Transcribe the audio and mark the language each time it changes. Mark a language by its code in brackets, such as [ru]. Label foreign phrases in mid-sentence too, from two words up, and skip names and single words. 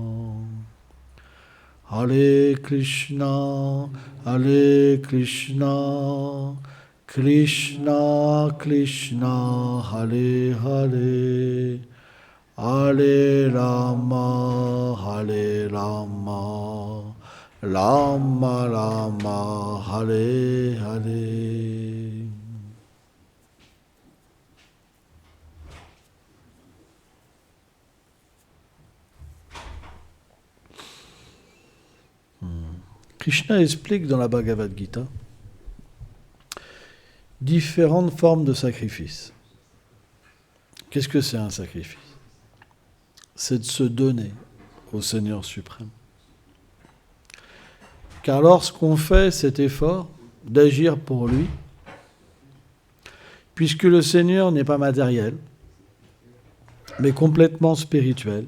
[sa] हरे कृष्ण, कृष्ण कृष्ण, हरे हरे, हरे राम, राम राम, हरे हरे. [fr] Krishna explique dans la Bhagavad Gita différentes formes de sacrifice. Qu'est-ce que c'est un sacrifice? C'est de se donner au Seigneur suprême. Car lorsqu'on fait cet effort d'agir pour lui, puisque le Seigneur n'est pas matériel, mais complètement spirituel.